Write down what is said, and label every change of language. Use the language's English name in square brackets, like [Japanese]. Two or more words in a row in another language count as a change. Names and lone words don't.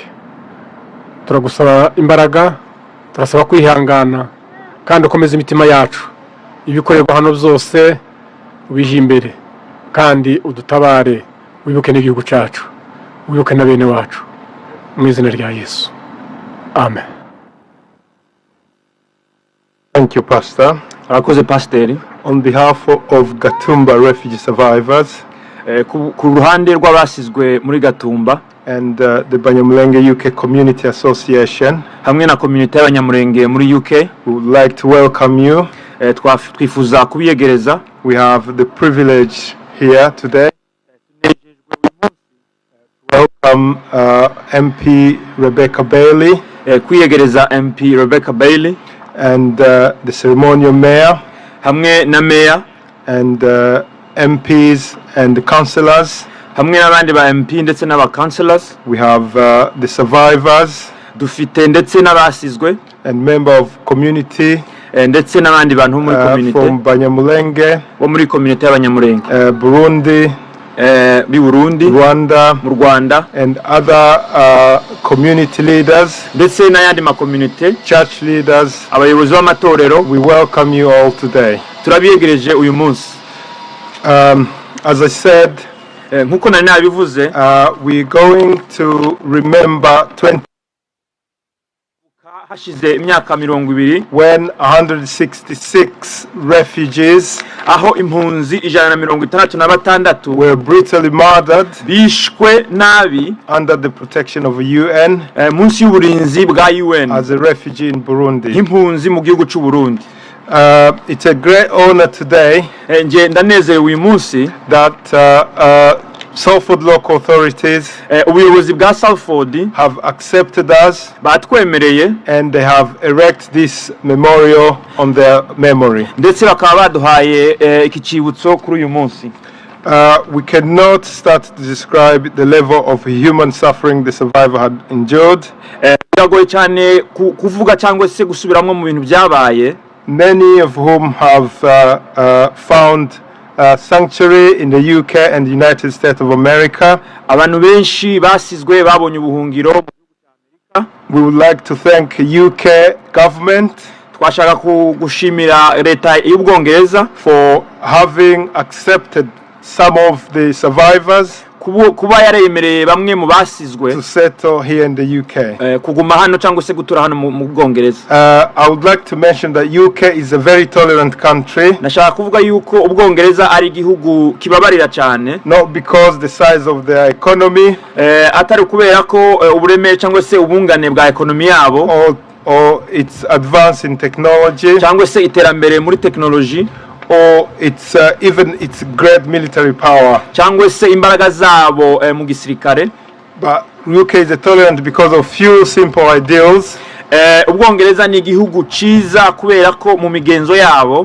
[Kinyarwanda] Turagusaba imbaraga, turasaba kwihangana kandi ukomeze imitima yacu. Ibikorerwa hano byose ubije imbere kandi udutabare, wibuke n'igihugu cyacu, wibuke na bene wacu, mu izina rya Yesu, amen. [English] Thank you, Pastor. [Kinyarwanda] Arakoze Pastor. [English] On behalf of Gatumba refugee survivors [Kinyarwanda] ku ruhande rw'abasizwe muri Gatumba [English] and the Banyamulenge UK Community Association, [Kinyarwanda] hamwe na community y'Abanyamulenge muri UK, [English] we would like to welcome you. [Kinyarwanda] Twifuza kubiyegereza. [English] We have the privilege here today to welcome MP Rebecca Bailey, [Kinyarwanda] kwiyegereza MP Rebecca Bailey [English] and the ceremonial mayor, [Kinyarwanda] hamwe na mayor, [English] and MPs and the councillors, [Kinyarwanda] hamwe n'abandi ba MP ndetse n'aba councillors. [English] We have the survivors, [Kinyarwanda] dufite ndetse n'abasizwe, [English] and member of community, [Kinyarwanda] ndetse n'abandi bantu muri community [English] from Banyamulenge, [Kinyarwanda] bo muri community y'Abanyamulenge, [English] Burundi, [Kinyarwanda] Burundi, [English] Rwanda, [Kinyarwanda] mu Rwanda, [English] and other community leaders, [Kinyarwanda] ndetse n'ayandi ma community, [English] church leaders, [Kinyarwanda] abayobozi b'amatorero. [English] We welcome you all today. [Kinyarwanda] Turabiyegereje uyu munsi. [English] As I said, [Kinyarwanda] nkuko nari nabivuze, [English] we're going to remember 20 [Kinyarwanda] hashize imyaka 20 [English] when 166 refugees [Kinyarwanda] aho impunzi 166 [English] were brutally murdered [Kinyarwanda] bishwe nabi [English] under the protection of the UN [Kinyarwanda] munsi y'uburinzi bwa UN [English] as a refugee in Burundi. [Kinyarwanda] Impunzi mu gihugu cy'u Burundi. [English] It's a great honor today [Kinyarwanda] nje ndanezerewe uyu munsi [English] that Salford local authorities [Kinyarwanda] ubuyobozi bwa Salford [English] have accepted us [Kinyarwanda] batwemereye, [English] and they have erected this memorial on their memory. [Kinyarwanda] ndetse bakaba baduhaye iki cyibutso kuri uyu munsi. [English] We cannot start to describe the level of human suffering the survivor had endured. [Kinyarwanda] Biragoye cyane kuvuga cyangwa se gusubiramo mu bintu byabaye. [English] Many of whom have found sanctuary in the UK and the United States of America. [Kinyarwanda] Abantu benshi basizwe babonye ubuhungiro mu gihugu cya Amerika. [English] We would like to thank UK government [Kinyarwanda] twashaka gushimira leta y'Ubwongereza [English] for having accepted some of the survivors [Kinyarwanda] kuba yaremereye bamwe mu basizwe [English] to settle here in the UK. [Kinyarwanda] Kuguma hano cyangwa se gutura hano mu Bwongereza. [English] I would like to mention that UK is a very tolerant country. [Kinyarwanda] Nashaka kuvuga yuko Ubwongereza ari igihugu kibabarira cyane, [English] not because the size of their economy, [Kinyarwanda] atari kubera ko uburemere cyangwa se ubungane bwa ekonomi yabo, [English] or its advance in technology, [Kinyarwanda] cyangwa se iterambere muri technology, [English] or its even its great military power, [Kinyarwanda] cyangwa se imbaraga zabo mu gisirikare. [English] But UK is tolerant because of few simple ideals. [Kinyarwanda] Ubwongereza ni igihugu ciza kubera ko mu migenzo yabo,